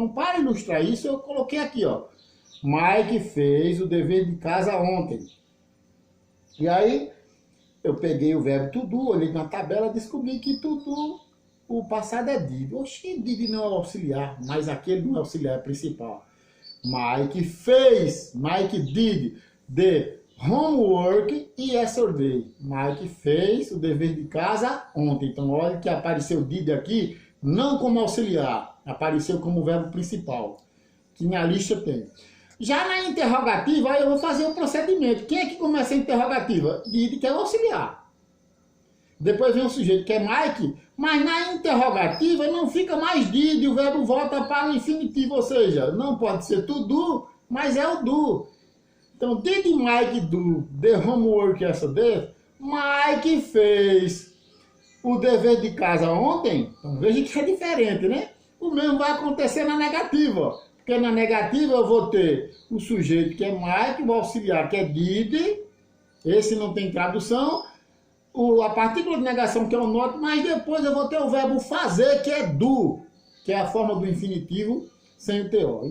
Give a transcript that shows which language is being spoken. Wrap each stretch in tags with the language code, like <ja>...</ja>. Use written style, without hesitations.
<pt>Então, para ilustrar isso, eu coloquei aqui, ó. Mike fez o dever de casa ontem. E aí, eu peguei o verbo to do, olhei na tabela, descobri que to do, o passado é did. Oxi, did não é auxiliar, mas aquele não é auxiliar, é principal. Mike fez,</pt> <en>Mike did the homework yesterday.</en> <pt>Mike fez o dever de casa ontem. Então, olha que apareceu did aqui, não como auxiliar, apareceu como verbo principal, que na lista tem. Já na interrogativa, aí eu vou fazer o procedimento. Quem é que começa a interrogativa? Did, que é o auxiliar. Depois vem o sujeito, que é Mike, mas na interrogativa não fica mais did, o verbo volta para o infinitivo, ou seja, não pode ser to do, mas é o do.</pt> <en>Então, did Mike do the homework yesterday?</en> <pt>Mike fez o dever de casa ontem? Então, veja que é diferente, né? O mesmo vai acontecer na negativa. Porque na negativa eu vou ter o sujeito, que é Mike, o auxiliar, que é did, esse não tem tradução, a partícula de negação, que é o not, mas depois eu vou ter o verbo fazer, que é do, que é a forma do infinitivo sem o TO.</pt>